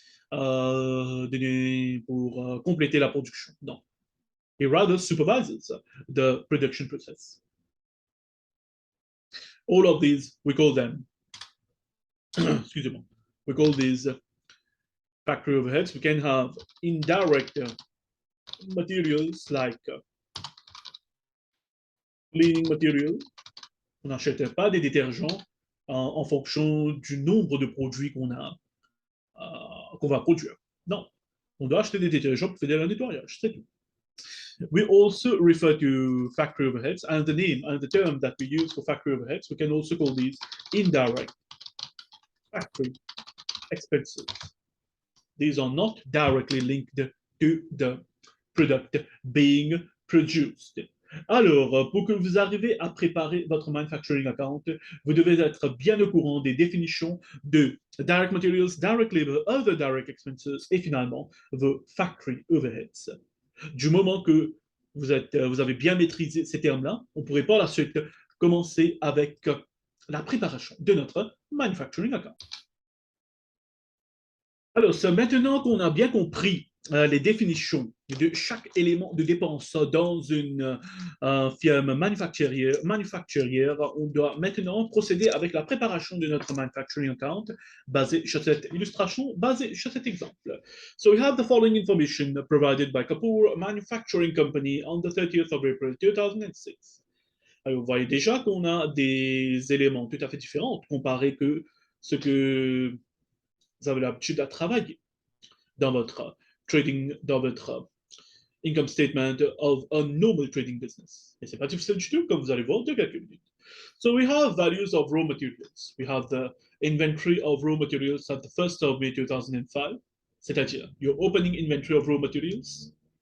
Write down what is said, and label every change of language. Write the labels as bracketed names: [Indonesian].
[French] pour compléter la production. Non. [English] He rather supervises the production process. All of these, we call them, [French] excusez-moi, [English] we call these factory overheads. We can have indirect materials like cleaning materials. [French] On n'achète pas des détergents en fonction du nombre de produits qu'on va produire. Non, on doit acheter des détergents pour faire le nettoyage, c'est tout. [English] We also refer to factory overheads, and the name and the term that we use for factory overheads, we can also call these indirect factory expenses. These are not directly linked to the product being produced. [French] Alors, pour que vous arriviez à préparer votre manufacturing account, vous devez être bien au courant des définitions de direct materials, direct labor, other direct expenses et finalement vos factory overheads. Du moment que vous avez bien maîtrisé ces termes-là, on pourrait par la suite commencer avec la préparation de notre manufacturing account. Alors, maintenant qu'on a bien compris les définitions de chaque élément de dépense dans une firme manufacturière, on doit maintenant procéder avec la préparation de notre manufacturing account basée sur cette illustration, basée sur cet exemple. [English] So we have the following information provided by Kapoor Manufacturing Company on the 30th of April 2006. [French] Alors, vous voyez déjà qu'on a des éléments tout à fait différents comparé que ce que vous avez l'habitude à travailler dans votre trading, dans votre [English] income statement of a normal trading business. [French] Et c'est pas difficile du tout, comme vous allez voir de quelques minutes. [English] So we have values of raw materials. We have the inventory of raw materials at the 1st of May 2005, [French] c'est-à-dire [English] your opening inventory of raw materials.